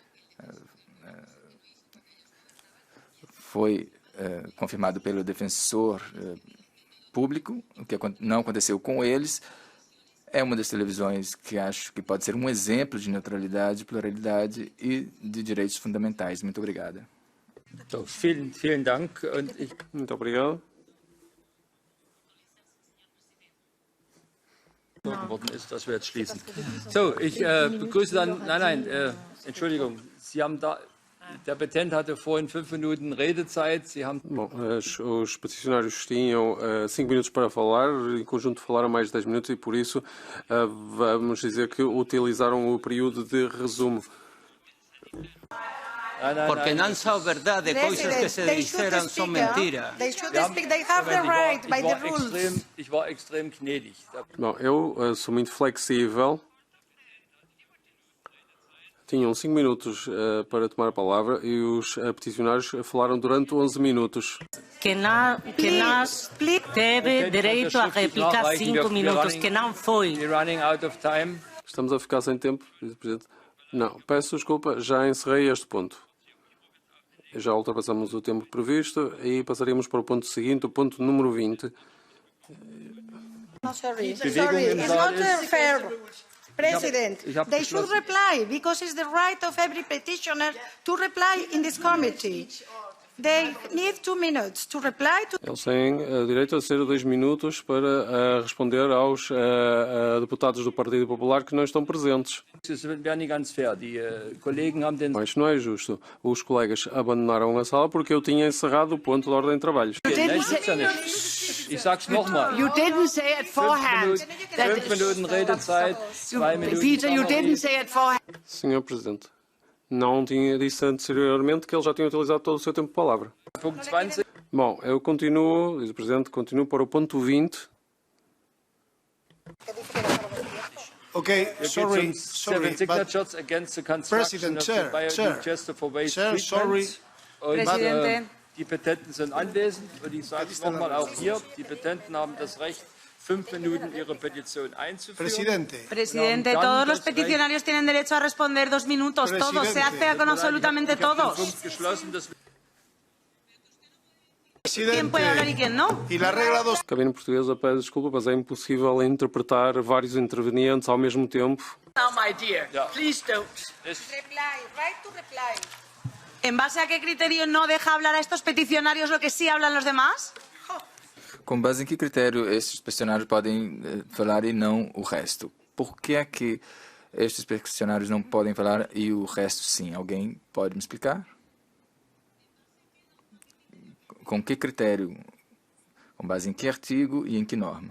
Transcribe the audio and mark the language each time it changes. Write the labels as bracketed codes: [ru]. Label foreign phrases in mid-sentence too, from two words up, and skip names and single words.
[pt] Foi confirmado pelo defensor público, o que não aconteceu com eles. É uma das televisões que acho que pode ser um exemplo de neutralidade, pluralidade e de direitos fundamentais. Muito obrigada. [de] So, vielen Dank. [pt] Muito obrigado. [de] Worden ist, dass wir jetzt schließen. So, ich begrüße dann, Entschuldigung, Sie haben der Petent hatte vorhin 5 Minuten Redezeit. Sie haben... [pt] Bom, os peticionários tinham 5 minutos para falar, em conjunto falaram mais de 10 minutos e por isso vamos dizer que utilizaram o período de resumo. Porque não são verdade, coisas que se disseram são mentiras. [de] Ich war extrem gnädig. [pt] Bom, eu sou muito flexível. Tinham 5 minutos para tomar a palavra e os peticionários falaram durante 11 minutos. Que nós teve direito a réplica 5 minutos, que não foi. Estamos a ficar sem tempo, Vice-Presidente. Não, peço desculpa, já encerrei este ponto. Já ultrapassamos o tempo previsto e passaríamos para o ponto seguinte, o ponto número 20. [en] No, sorry, it's not fair. President, they should reply because it's the right of every petitioner to reply in this committee. They need 2 minutes to reply to... [pt] Eles têm direito a ser 2 minutos para responder aos deputados do Partido Popular que não estão presentes. Mas não é justo. Os colegas abandonaram a sala porque eu tinha encerrado o ponto de ordem de trabalhos. [de] Ich sag's nochmal. [en] You didn't say it forehand. [de] 5 Minuten Redezeit, 2 Minuten... [en] Peter, you didn't say it forehand. [pt] Senhor Presidente, não tinha dito anteriormente que ele já tinha utilizado todo o seu tempo de palavra. Bom, eu continuo, diz o Presidente, continuo para o ponto 20. [en] Okay, sorry, signatures against the construction of the biodigester for waste treatment. [pt] Presidente. [de] Die Petenten sind anwesend und ich sage es nochmal auch hier, die Petenten haben das Recht, 5 Minuten ihre Petition einzuführen. [es] Presidente, todos los peticionarios tienen derecho a responder 2 minutos, todos, se hace con absolutamente todos. ¿Quién puede hablar y quién no? [pt] E a regra dos... A cabine portuguesa pede desculpa, mas é impossível interpretar vários intervenientes ao mesmo tempo. [en] Now, my dear, please don't. [es] ¿En base a qué criterio no deja hablar a estos peticionarios lo que sí hablan los demás? [pt] Com base em que critério esses peticionários podem falar e não o resto? Por que é que estes peticionários não podem falar e o resto sim? Alguém pode me explicar? Com que critério? Com base em que artigo e em que norma?